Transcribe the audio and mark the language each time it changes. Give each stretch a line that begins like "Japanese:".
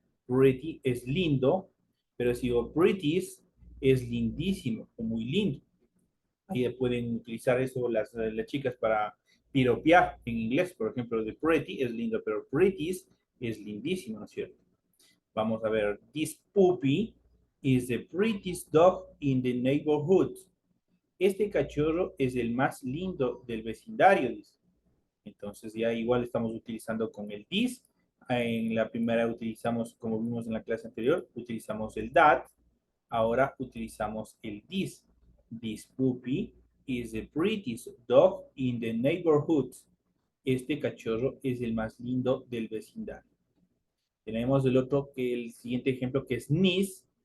Spanish: Pretty es lindo, pero si digo pretty es lindísimo o muy lindo. Ahí pueden utilizar eso las chicas para piropear en inglés. Por ejemplo, de pretty es lindo, pero pretty es lindísimo, ¿no es cierto? Vamos a ver.
English: This puppy is the prettiest dog in the neighborhood.
Spanish: Este cachorro es el más lindo del vecindario, dice. Entonces ya igual estamos utilizando con el this. En la primera utilizamos, como vimos en la clase anterior, utilizamos el that. Ahora utilizamos el this.
English: This puppy is the prettiest dog in the neighborhood.
Spanish: Este cachorro es el más lindo del vecindario. Tenemos el siguiente ejemplo que es niece.